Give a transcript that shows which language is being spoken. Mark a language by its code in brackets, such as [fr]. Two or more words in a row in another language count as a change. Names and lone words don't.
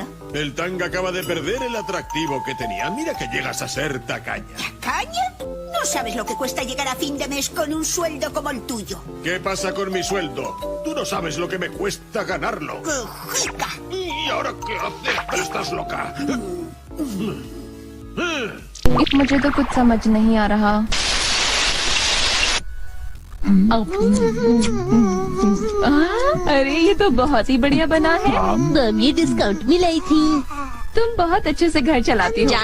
[es] El tanga acaba de perder el atractivo que tenía. Mira que llegas a ser tacaña. ¿Tacaña? No sabes lo que cuesta llegar a fin de mes con un sueldo como el tuyo. ¿Qué pasa con mi sueldo? Tú no sabes lo que me cuesta ganarlo. ¡Qué jica! ¿Y ahora qué haces? ¿Estás loca? [hi] मुझे तो कुछ समझ नहीं आ रहा। अरे ये तो बहुत ही बढ़िया बना है। मॉम ये डिस्काउंट में लाई थी। तुम बहुत अच्छे से घर चलाती हो।